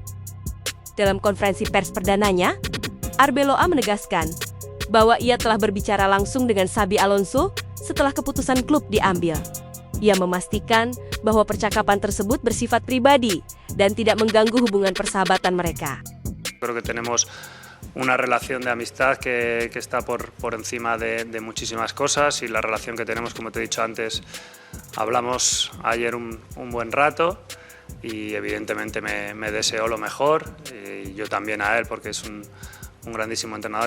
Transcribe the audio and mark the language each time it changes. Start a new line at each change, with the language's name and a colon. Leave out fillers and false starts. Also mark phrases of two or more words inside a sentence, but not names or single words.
Indonesian: Dalam konferensi pers perdananya, Arbeloa menegaskan bahwa ia telah berbicara langsung dengan Xabi Alonso setelah keputusan klub diambil. Ia memastikan bahwa percakapan tersebut bersifat pribadi dan tidak mengganggu hubungan persahabatan mereka.
Spanish: Creo que tenemos una relación de amistad que está por encima de muchísimas cosas, y la relación que tenemos, como te he dicho antes, hablamos ayer un buen rato y evidentemente me deseó lo mejor, y yo también a él, porque es un grandísimo entrenador.